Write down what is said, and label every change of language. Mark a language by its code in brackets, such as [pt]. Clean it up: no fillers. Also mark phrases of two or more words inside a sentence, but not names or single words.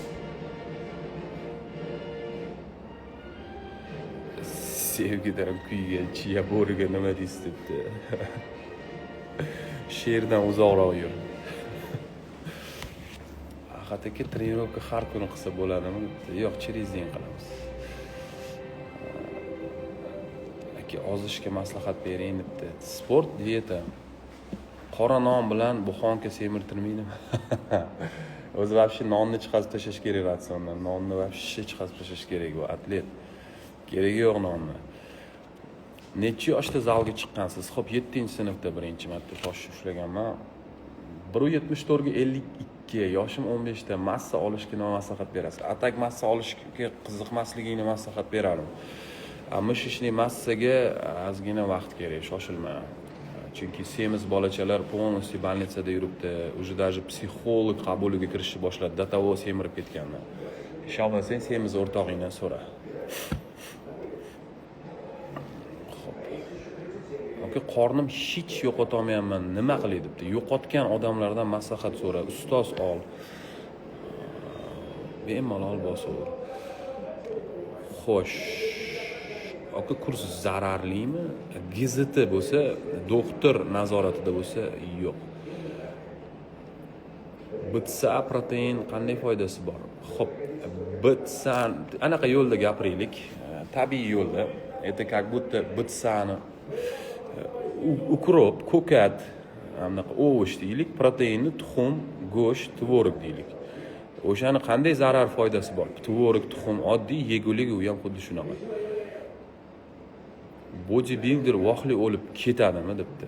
[uz] Sevgidan kuygan chiya bo'riga nima deysiz debdi. She'rdan uzoqroq yur. Ahadaki trenirovka har kuni qilsa bo'ladimi debdi. Yo'q, [ru] через день qilamiz. [uz] Ozishga maslahat bering debdi. Sport, dieta. qora non bilan buxonka semirtirmaydimi? O'zi вообще nonni chiqazib tashlash kerak ratsiondan. Nonni вообще chiqazib tashlash kerak bu atlet. Keragi yo'q nonni. Necha yoshda zalga chiqqansiz? Xo'p, 7-sinfda birinchi marta tosh ushlaganman. 1.74 ga 52, yoshim 15 da massa olishga nima maslahat berasiz? Atak massa olishga qiziqmasligingni maslahat berarim. Mishishning massaga ozgina vaqt kerak, shoshilma. Chunki semiz bolachalar [ru] полностью больницada [uz] yuribdi. [ru] Уже даже [uz] psixolog qabuliga kirishni boshladi. [ru] До того [uz] semirib ketganman. Ishonmasang, semiz o'rtog'ingdan so'ra. Qornim hech yo'qota olmayapman, nima qilay debdi. Yo'qotgan odamlardan maslahat so'ra, ustoz ol. Bemalol bosaver. Xo'sh. Kurs zararlimi? GZT bo'lsa, doktor nazoratida bo'lsa, yo'q. BTSA protein qanday foydasi bor? Xo'p, BTSA anaqa yo'lda gapiraylik, tabiiy yo'lda. [ru] Это как будто [uz] BTSAni ukrop, ko'kat, anaqa ovosh deylik, proteinni tuxum, go'sht, tvorog deylik. O'shani qanday zarar foydasi bor? Tvorog, tuxum oddiy yegulik, u ham xuddi shunaqa. Bodybuilder vohli o'lib ketadimi debdi.